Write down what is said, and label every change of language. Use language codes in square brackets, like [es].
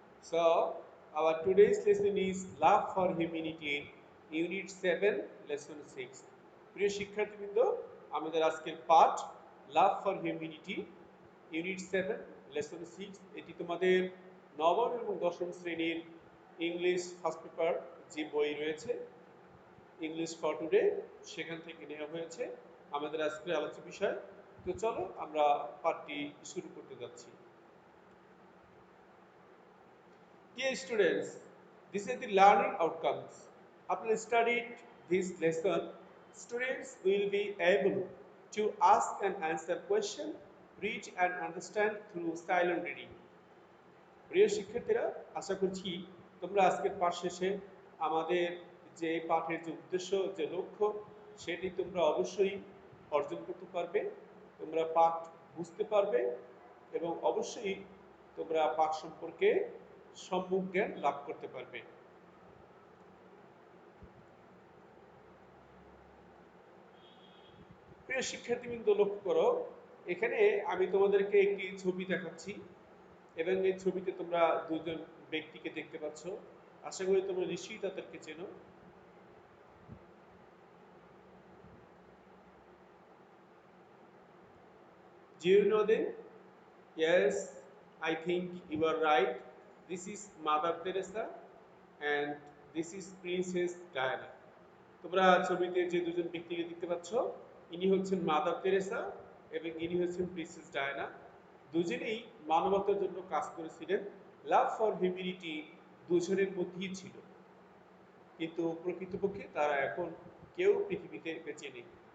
[en] So, our today's lesson is Love for Humanity, Unit 7, Lesson 6. [bn] প্রিয় শিক্ষার্থীবৃন্দ, আমাদের আজকের পাঠ love for humanity, unit 7, lesson 6। এটি তোমাদের নবম এবং দশম শ্রেণীর ইংলিশ ফার্স্ট পেপার যে বই রয়েছে, ইংলিশ ফর টুডে, সেখান থেকে নেওয়া হয়েছে আমাদের আজকের আলোচ্য বিষয়। তো চলো আমরা পাঠটি শুরু করতে যাচ্ছি। [en] Dear students, these are the learning outcomes. After studying this lesson, students will be able to ask and answer questions, read and understand through silent reading. [bn] প্রিয় শিক্ষার্থীরা, আশা করছি তোমরা আজকের পাঠ শেষে আমাদের যে পাঠের যে উদ্দেশ্য, যে লক্ষ্য, সেটি তোমরা অবশ্যই অর্জন করতে পারবে। তোমরা পাঠ বুঝতে পারবে এবং অবশ্যই তোমরা পাঠ সম্পর্কে সম্যক জ্ঞান লাভ করতে পারবে। প্রিয় শিক্ষার্থীবৃন্দ, লক্ষ্য করো, এখানে আমি তোমাদেরকে একটি ছবি দেখাচ্ছি এবং এই ছবিতে তোমরা দুজন ব্যক্তিকে দেখতে পাচ্ছ। আশা করি তোমরা নিশ্চয়ই তাদেরকে চেনো। [en] Do you know them? Yes, I think you are right. This is Mother Teresa and this is Princess Diana. [bn] তোমরা ছবিতে যে দুজন ব্যক্তিকে দেখতে পাচ্ছ, ইনি হচ্ছেন মাদার তেরেসা এবং ইনি হচ্ছেন প্রিন্সেস ডায়ানা। দুজনেই মানবতার জন্য কাজ করেছিলেন। লাভ ফর হিউম্যানিটি দুজনের মধ্যেই ছিল, কিন্তু প্রকৃতপক্ষে তারা এখন কেউ পৃথিবীতে বেঁচে নেই।